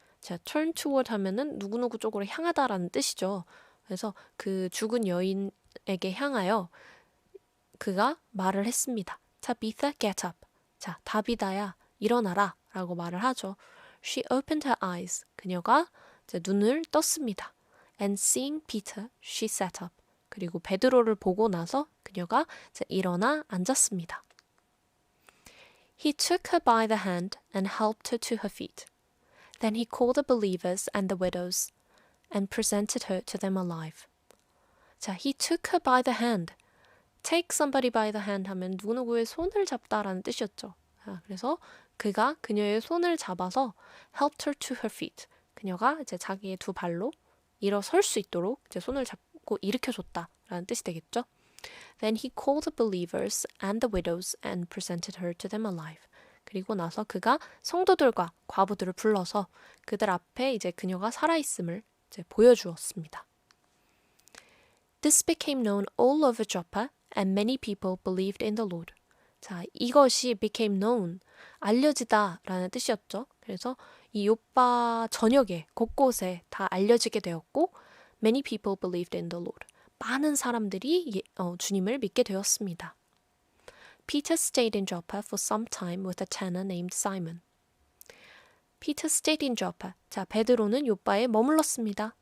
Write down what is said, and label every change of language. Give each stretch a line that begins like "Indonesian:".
Korean: 자, turn toward 하면은 누구누구 쪽으로 향하다라는 뜻이죠. 그래서 그 죽은 여인에게 향하여 그가 말을 했습니다.
English: Tabitha, get up.
Korean: 자, 다비다야, 일어나라 라고 말을 하죠.
English: She opened her eyes.
Korean: 그녀가 이제 눈을 떴습니다.
English: And seeing Peter, she sat up.
Korean: 그리고 베드로를 보고 나서 그녀가 이제 일어나 앉았습니다.
English: He took her by the hand and helped her to her feet. Then he called the believers and the widows and presented her to them alive. 자, he took her by the hand. Take somebody by the hand
Korean: 하면 누구누구의 손을 잡다라는 뜻이었죠. 그래서 그가 그녀의 손을 잡아서
English: helped her to her feet.
Korean: 그녀가 이제 자기의 2 발로 일어설 수 있도록 이제 손을 잡고 일으켜줬다라는 뜻이 되겠죠.
English: Then he called the believers and the widows and presented her to them alive.
Korean: 그리고 나서 그가 성도들과 과부들을 불러서 그들 앞에 이제 그녀가 살아있음을 이제 보여주었습니다.
English: This became known all over Joppa, and many people believed in the Lord.
Korean: 자, 이것이 became known, 알려지다라는 뜻이었죠. 그래서 이 요빠 전역에 곳곳에 다 알려지게 되었고
English: many people believed in the Lord.
Korean: 많은 사람들이 주님을 믿게 되었습니다.
English: Peter stayed in Joppa for some time with a tanner named Simon. Peter stayed in Joppa.
Korean: 자, 베드로는 요빠에 머물렀습니다.